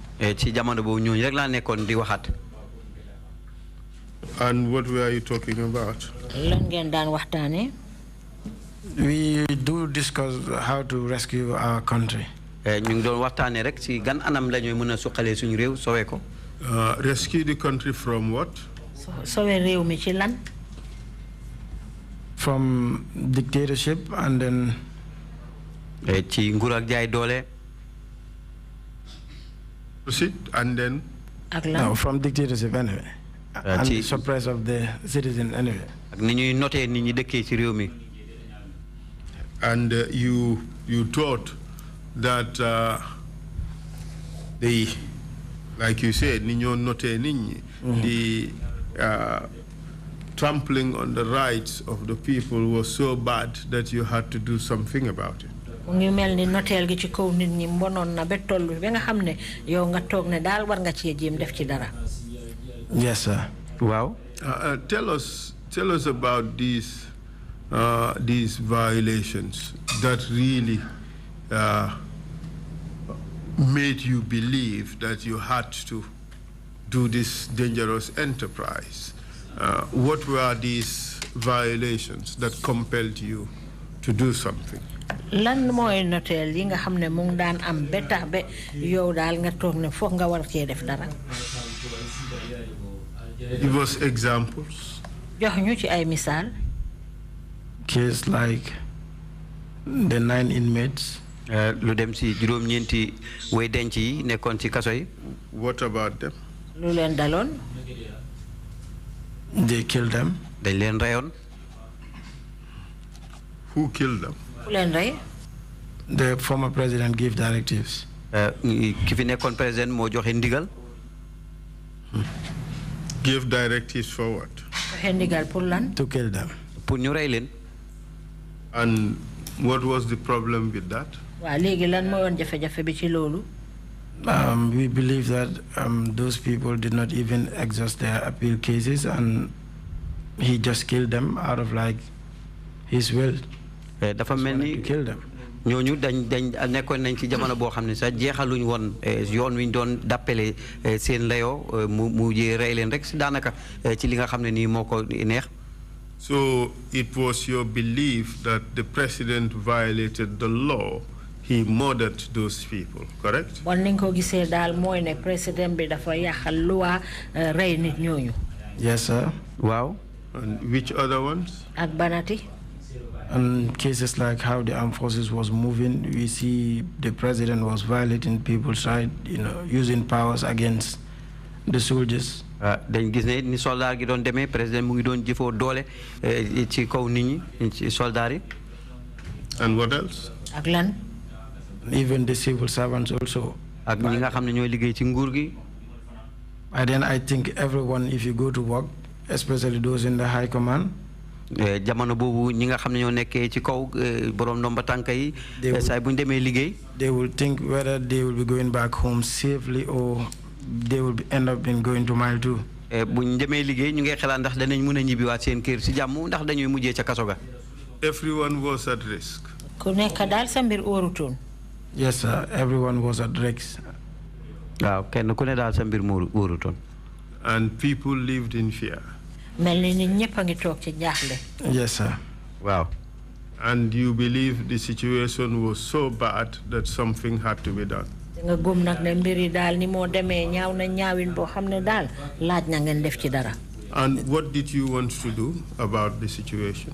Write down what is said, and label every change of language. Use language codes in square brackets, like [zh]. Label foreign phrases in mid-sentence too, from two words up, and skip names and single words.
[wo] Ci jamono boobu ñooñu rek laa nekkoon di waxat. [en] And what were you talking about? [wo] Lan ngeen daan waxtaane? [en] We do discuss how to rescue our country. [wo] Ñu ngi doon waxtaane rek ci gan anam la ñuy mën a suqalee suñu réew sowee ko. [en] Rescue the country from what? [wo] Sowee réew mi ci lan? [en] From dictatorship and then [wo] ci nguur ak jaay doole. [en] Proceed and then? No, from dictatorship anyway. And the suppress of the citizen anyway. [wo] Ak ni ñuy noté nit ñi dëkkee ci réew mi. [en] And you thought that the, like you said, the trampling on the rights of the people was so bad that you had to do something about it. [wo] Ngi melni notel gi ci kaw nit ñi mbonon na be tollu be nga xamne yow nga tok ne dal war nga ci jëm def ci dara. [en] Yes sir. Wow. Tell us about these violations that really made you believe that you had to do this dangerous enterprise. What were these violations that compelled you to do something? [wo] Lan moy notel yi nga xamne mu ngi daan am betax be yow dal nga tok ne fokk nga war ci def dara. [en] Give us examples. [wo] Jox ñu ci ay misal. [en] Case like the 9 inmates. [wo] Lu dem ci juroom ñenti way denc yi nekkon ci kaso yi. [en] What about them? [wo] Lu leen daloon? [en] They killed them. [wo] Dañ leen rayon. [en] Who killed them? [wo] Ku leen ray? [en] The former president gave directives. [wo] Ki fi nekkon president mo joxe ndigal. [en] Gave directives for what? [wo] Joxe ndigal pour lan? [en] To kill them. [wo] Pour ñu ray leen. [en] And what was the problem with that? [wo] Wa legi lan mo won jafe-jafe bi ci lolu? [en] We believe that those people did not even exhaust their appeal cases and he just killed them out of like his will. [wo] Dafa melni [en] kill them. [wo] ñooñu dañ nekkoon nañ ci jamono boo xam ne sax jeexaluñ woon yoon wi ñu doon dappale seen layoo mu jee rey leen rek si daanaka ci li nga xam ne nii moo ko neex. [en] So it was your belief that the president violated the law. He murdered those people, correct? [wo] Bon ni ko gisee daal mooy ne président bi dafa yàqal loi rey nit ñooñu. [en] Yes sir. Wow. And which other ones? [wo] Ak banati. [en] And cases like how the armed forces was moving, we see the president was violating people's rights, using powers against the soldiers. [wo] dañ gis ne ni soldat gi doon demee président mu ngi doon jëfoo doole ci kaw nit ñi ci soldat yi. [en] And what else? [wo] Ak lan? [en] Even the civil servants also. [wo] Ak ñi nga xam ne ñooy liggéey ci nguur gi. [en] By then I think everyone, if you go to work, especially those in the high command, [wo] jamono boobu ñi nga xam ne ñoo nekkee ci kaw borom ndomba tànk yi saay bu ñu demee liggéey. [en] They will think whether they will be going back home safely or they will end up in going to mile 2. [wo] bu ñu demee liggéey ñu ngi xalaat ndax danañ mën a ñibbiwaat seen kër si jàmm ndax dañuy mujjee ca kaso ga. [en] Everyone was at risk. [wo] Ku nekk daal sa mbir óorutoon. [en] Yes sir, everyone was at risk. [wo] waaw kenn ku ne daal sa mbir moo óorutoon. [en] And people lived in fear. [wo] Mel ni nit ñëpp a ngi toog ci jaaxle. [en] Yes sir. Wow. And you believe the situation was so bad that something had to be done. [wo] Nga gëm nag ne mbir yi daal ni moo demee ñaaw na ñaawin boo xam ne daal laaj na ngeen def ci dara. [en] And what did you want to do about the situation?